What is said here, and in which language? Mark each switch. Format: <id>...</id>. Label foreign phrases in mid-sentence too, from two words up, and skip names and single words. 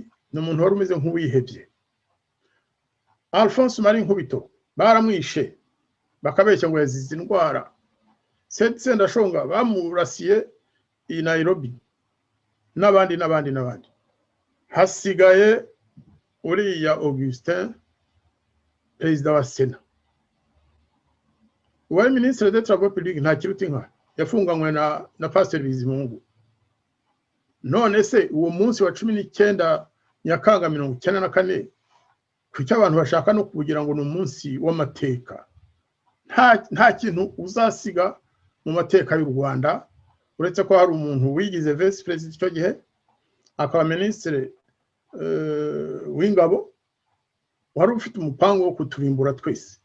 <rw>Ni umuntu wari umeze nk'uwihebye. Alphonse Marie Nkubito baramwishe bakabeshya ngo yazize indwara. Setse Ndashonga bamurasiye i Nairobi, n'abandi. Hasigaye uriya Augustin, perezida wa Sena, uwari</rw> <fr>ministre des travaux publics,</fr> <rw>nta kiruta inka, yafunganywe na Pasteur Bizimungu. None se uwo munsi wa 19 Nyakanga 1994 kuki abantu bashaka no kugira ngo ni umunsi w'amateka. Nta kintu uzasiga mu mateka y'u Rwanda uretse ko hari umuntu wigize</rw> <en>vice president</en> <rw>icyo gihe akaba ministre w'ingabo wari ufite umupango wo kuturimbura twese.</rw>